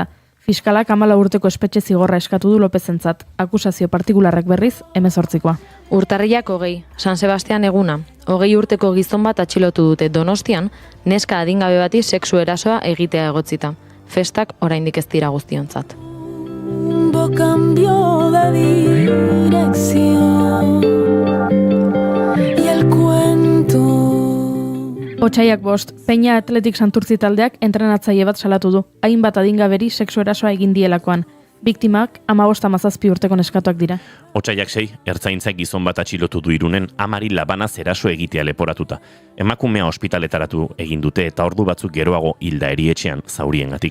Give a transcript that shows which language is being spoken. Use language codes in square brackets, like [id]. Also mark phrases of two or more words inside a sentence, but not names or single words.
[eu] Fiskalak 14 urteko espetxe zigorra eskatu du Lopezentzat, akusazio partikularrek berriz 18koa. Urtarrilak 20, San Sebastian eguna, 20 urteko gizon bat atxilotu dute Donostian, neska adingabe bati sexu erasoa egitea egotzita. Festak oraindik ez dira guztiontzat. [es] Cambio de dirección y el cuento. [eu] Otsaiak 5, Peña Atletik Santurtzi taldeak entrenatzaile bat salatu du, hainbat adingaberi sexu erasoa egin dielakoan. Biktimak 15-17 urteko neskatuak dira. Otsaiak 6, ertzaintzak gizon bat atxilotu du Irunen amari labanaz eraso egitea leporatuta. Emakumea ospitaletaratu egin dute eta ordu batzuk geroago hilda erietxean zauriengatik.